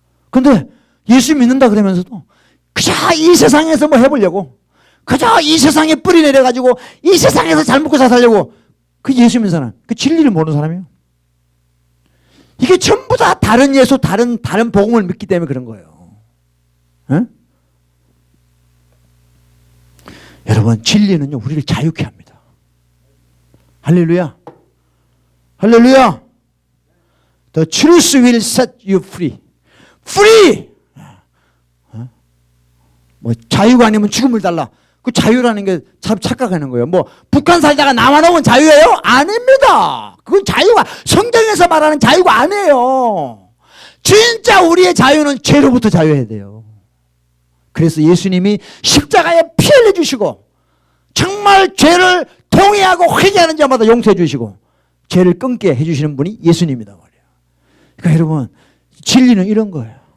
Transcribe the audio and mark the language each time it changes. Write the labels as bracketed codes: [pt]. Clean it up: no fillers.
[ko] 근데 예수 믿는다 그러면서도 그저 이 세상에서 뭐 해보려고, 그저 이 세상에 뿌리내려가지고 이 세상에서 잘 먹고 잘 살려고, 그 예수 믿는 사람, 그 진리를 모르는 사람이에요. 이게 전부 다 다른 예수, 다른 복음을 믿기 때문에 그런 거예요. 에? 여러분 진리는요 우리를 자유케 합니다. 할렐루야. 할렐루야. [en] The truth will set you free. Free. [ko] 뭐 자유가 아니면 죽음을 달라. 그 자유라는 게 참 착각하는 거예요. 뭐 북한 살다가 남한 오면 자유예요? 아닙니다. 그건 자유가 성경에서 말하는 자유가 아니에요. 진짜 우리의 자유는 죄로부터 자유해야 돼요. 그래서 예수님이 십자가에 피 흘려 주시고 정말 죄를 통회하고 회개하는 자마다 용서해 주시고 죄를 끊게 해주시는 분이 예수님이다 말이에요. 그러니까 여러분 진리는 이런 거예요.